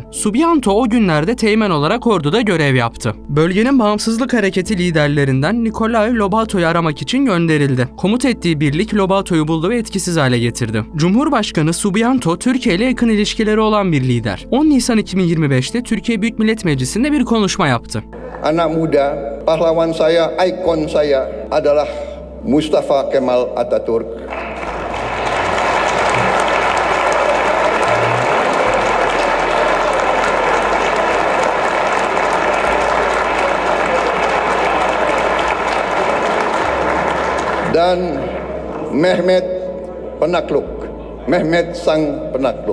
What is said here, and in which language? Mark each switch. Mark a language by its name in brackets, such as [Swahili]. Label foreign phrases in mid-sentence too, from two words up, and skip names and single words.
[Turkish] Subianto o günlerde teğmen olarak orduda görev yaptı. Bölgenin bağımsızlık hareketi liderlerinden Nikolai Lobato'yu aramak için gönderildi. Komut ettiği birlik Lobato'yu buldu ve etkisiz hale getirdi. Cumhurbaşkanı Subianto Türkiye ile yakın ilişkileri olan bir lider. 10 Nisan 2025'te Türkiye Büyük Millet Meclisi'nde bir konuşma yaptı. [Indonesian] Anak muda, pahlawan saya, ikon saya adalah Mustafa Kemal Atatürk. Dan Mehmet Penakluk, Mehmet Sang Penakluk.